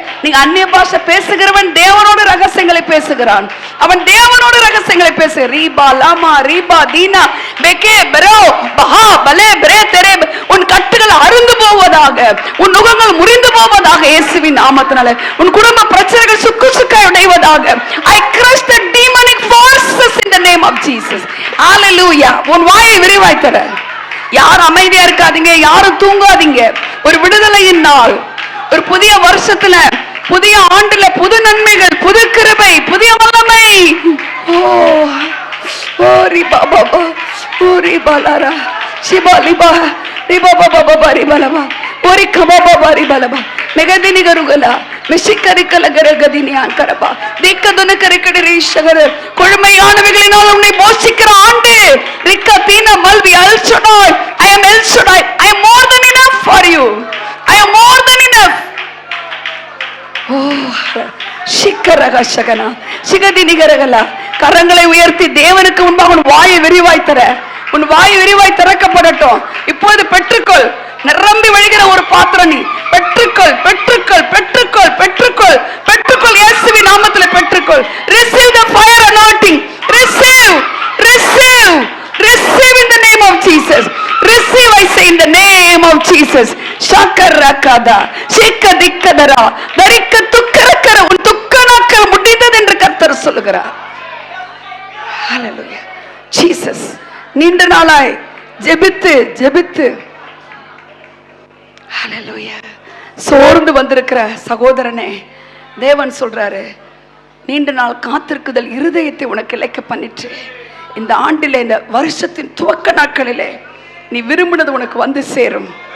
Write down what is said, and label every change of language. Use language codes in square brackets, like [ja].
[ta] நீங்க அந்நிய பாஷை பேசுகிறவன் தேவனோடு ரகசியங்களை பேசுகிறான். அவன் தேவனோடு ரகசியங்களை பேசு. ரீபா லாமா ரீபா தீனா பெகே பெரோ பஹா பலே பிரே தெரே. உன் கட்டுகள் அறுந்து போவதாக, உன் நுகங்கள் முறிந்து போவதாக இயேசுவின் நாமத்தினால. உன் குடும்ப பிரச்சனைகள் சுக்கு சுக்காய் உடைவதாக. [en] I crush the demonic forces in the name of Jesus. [ta] Hallelujah. உன் வாயை விரிவாய் தர. யாரும் அமைதியா இருக்காதீங்க, யாரும் தூங்காதீங்க. ஒரு விடுதலையின் நாள், ஒரு புதிய வருஷத்துல, புதிய ஆண்டுல புது நன்மைகள், புது கிருபை, புதிய வல்லமை. ஓ ஓ ரிபா பாபா ஓ ரிபாலாரா சிபாலிபா ரிபா பாபா பாபா ரிபாலபா ஓரி கபா பாபா ரிபாலபா மெகதினி கருகலா மெஷிக்கரிக்கல கரகதினி ஆன்கரபா தீக்கதுன கரிக்கடி ரீஷகர. கொழுமையானவைகளினால் உன்னை மோசிக்கிற ஆண்டு. ரிக்க தீன மல்வி அல் Shaddai. [en] I am El Shaddai. I am more than enough for you. I am more than enough. ஓ சிக்கரக சகனா சிகதினி கரகலா. [ta] கரங்களை உயர்த்தி தேவனுக்கு முன்பாக உன் வாயை விரிவாய் தர. உன் வாய் விரிவாய் திறக்கப்படட்டும். இப்போது பெற்றுக்கொள். நிரம்பி வழிகிற ஒரு பாத்திரம் நீ. பெற்றுக்கொள் பெற்றுக்கொள் பெற்றுக்கொள் பெற்றுக்கொள் பெற்றுக்கொள். இயேசுவின் நாமத்தில் பெற்றுக்கொள். [en] Receive the fire anointing. Receive receive receive in the name of Jesus. Receive, I say, in the name of Jesus. Shakarakada shikadikadara darikka tukkarakara. [ta] உன் துக்க நாட்கள் முடிந்தது என்று கர்த்தர் சொல்லுகிறார். ஹல்லேலூயா. ஜீசஸ் நீண்ட நாளாய் ஜெபித்து ஜெபித்து ஹல்லேலூயா சோர்ந்து வந்திருக்கிற சகோதரனே, தேவன் சொல்றாரு, நீண்ட நாள் காத்திருக்குதல் இருதயத்தை உனக்கு இழைக்க பண்ணிட்டு, இந்த ஆண்டிலே, இந்த வருஷத்தின் துவக்க நாட்களிலே நீ விரும்பினது உனக்கு வந்து சேரும்.